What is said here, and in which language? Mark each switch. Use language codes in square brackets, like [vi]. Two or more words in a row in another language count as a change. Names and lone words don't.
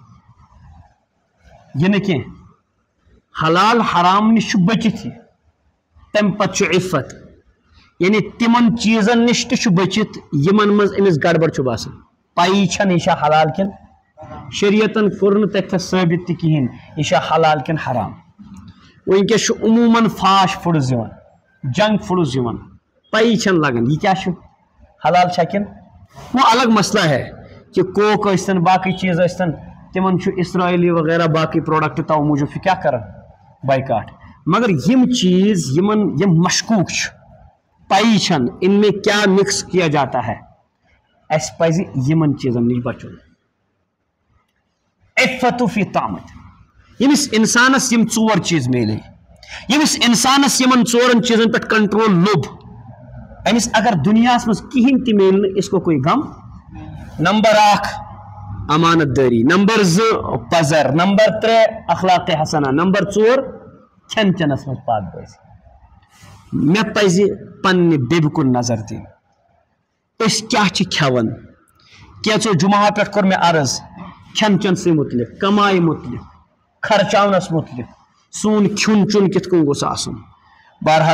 [ks] یہِ نہٕ کینٛہہ حلال حرام نِش چھُ بٔچِتھ یہِ تمہِ پتہٕ چھُ عفت یعنی تِمن چیٖزن نِش تہِ چھُ بٔچِتھ یِمن منٛز أمِس گڑبڑ چھُ باسان پایی چھنہٕ یہِ چھا حلال کِنہٕ شریعتن کوٚر نہٕ تتھٮ۪س ثٲبت تہِ کِہیٖنۍ یہِ چھا حلال کِنہٕ حرام وٕنکیٚس چھُ عموٗماً [en] fast foods [ks] یِوان [en] junk foods [ks] یِوان پایی چھنہٕ لگان یہِ کیٛاہ چھُ حلال چھا کِنہٕ [ur] وہ الگ مسئلہ ہے کہ [ks] کوک ٲسۍتن باقٕے چیٖز ٲسۍتن تِمن چھُ اسرائیلی وغیرہ باقٕے پروڈکٹ تو موٗجوٗب چھُ کیٛاہ کران بایکاٹ مگر یم چیز یم مشکوک چھُ پایی چھنہٕ [ur] ان میں کیا مکس کیا جاتا ہے [ks] اسہِ پزِ یمن چیٖزن نِش بچُن [ar] عفت فی طعمت [ks] ییٚمِس انسانس یم 4 چیٖز میلے ییٚمِس انسانس یمن 4 چیٖزن پٮ۪ٹھ کنٹرول لوٚب أمِس اگر دُنیاہس منٛز کِہیٖنۍ تہِ میلہِ نہٕ [ur] اسکو کوئی غم [ks] نمبر 1 امانت دٲری نمبر 2 پزر نمبر 3 اخلاق حسنہ نمبر 4 کھٮ۪ن چٮ۪نس منٛز پاک بٲزی مےٚ پزِ پننہِ بیٚبہِ کُن نظر دِنۍ أسۍ کیٛاہ چھِ کھٮ۪وان کینٛژو جمعہ پٮ۪ٹھ کوٚر مےٚ عرض کھٮ۪ن چٮ۪نسٕے مُتعلق کمایہِ مُتعلق خرچاونس مُتعلق سون کھیوٚن چیوٚن کِتھ کٔنۍ گوٚژھ آسُن بہرحال